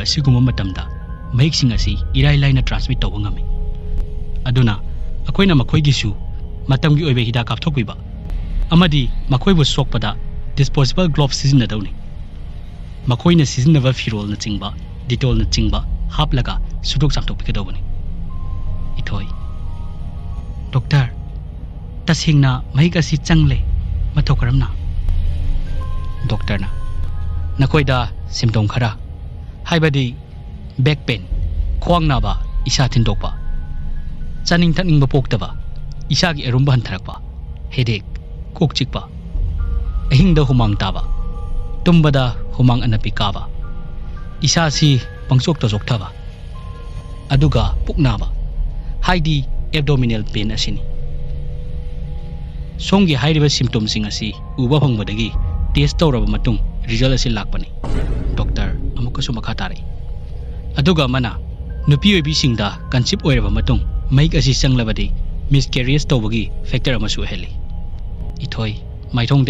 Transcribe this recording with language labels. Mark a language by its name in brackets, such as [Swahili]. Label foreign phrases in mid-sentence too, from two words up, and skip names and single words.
[Manipuri] siguma matamda mahik sing asi irai laina transmit toba ngami aduna akoina makhoigi su matamgi oibe hida kapthokbiba amadi makhoibu sokpada [English] disposable gloves [Manipuri] sizinadawni makhoina sizinaba firol na chingba detol na chingba haplaga sudok chamthokpikadawni ithoi doctor tasingna mahika si changle mathokaramna doctor na nakoida symptom khara haibadi [English] back pain [Manipuri] khwang na ba isa thindokpa chaning thakning ba poktaba isa gi erumba hantharakpa headache kok chikpa ahingda humang taba tumbada humang anapi kaba isa si pangsok to jokthaba aduga puknaba haidi [English] abdominal pain [Manipuri] asini songi hairiba symptom sing asi uba phangbadagi test tawraba matung result asi lakpani doctor amukasu makha tare aduga mana nupi oibi singda conceive oiraba matung maik asi changlabadi miscarriage tawbagi factor amasu heli ithoi maithongda